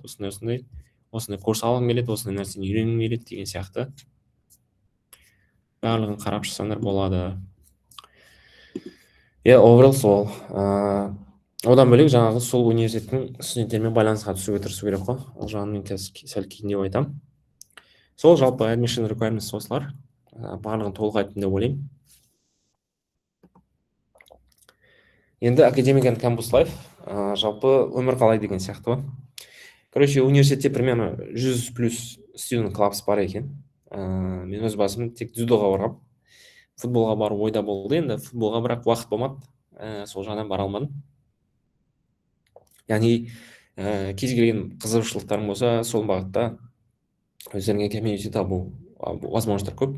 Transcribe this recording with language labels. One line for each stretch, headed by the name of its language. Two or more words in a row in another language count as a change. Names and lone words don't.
Kazakh: Осындай курс алғым келеді, осындай нәрсені үйренгім келеді деген сияқты барлығын қарап шықсаңдар болады. Overall сол. Одан бөлек жаңағы сол университеттің студенттермен байланысқа түсуге тырысу керек қой. Ол жағын мен сәл кейіндеп айтамын. Сол жалпы
English: admission requirements
Kazakh: осылар. Барлығын толық айттым деп ойлаймын. Енді
English: academic and campus life,
Kazakh: жалпы өмір қалай деген сияқты ғой. Короче, университетте примерно 100 плюс
English: student clubs
Kazakh: бар екен. Мен өз басым тек дзюдоға барғам. Футболға бару ойда болды, енді футболға бірақ уақыт болмады. Сол жағынан бара алмадым. Яғни кез келген қызығушылықтарың болса, сол бағытта өздеріңе комьюнити табу возможностьтар көп.